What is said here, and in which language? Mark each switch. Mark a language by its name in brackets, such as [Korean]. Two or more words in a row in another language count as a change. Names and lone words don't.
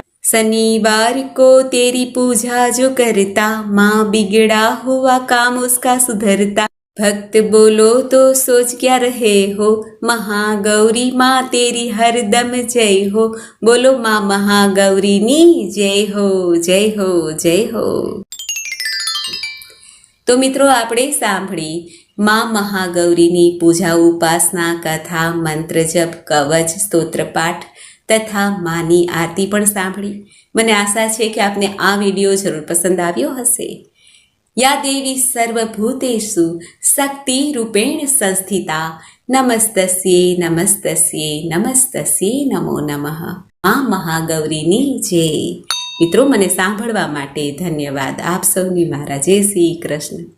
[Hindi] शनिवार को तेरी पूजा जो करता, माँ बिगड़ा हुआ काम उसका सुधरता। भक्त बोलो तो सोच क्या रहे हो, महागौरी माँ तेरी हरदम जय हो। बोलो माँ महागौरी नी जय हो, जय हो, जय हो। [Gujarati] તો મિત્રો આપણે સાંભળી માં મહાગૌરીની પૂજા ઉપાસના કથા, મંત્ર જપ, કવચ, સ્તોત્રપાઠ તથા માની આરતી પણ સાંભળી। મને આશા છે કે આપને આ વિડીયો જરૂર પસંદ આવ્યો હશે। [Sanskrit] या देवी सर्वभूतेषु शक्ति रूपेण संस्थिता, नमस्तस्यै नमस्तस्यै नमस्तस्यै नमो नमः। [Gujarati] માં મહાગૌરીની જય। મિત્રો મને સાંભળવા માટે ધન્યવાદ। આપ સૌની મારા જય શ્રી કૃષ્ણ।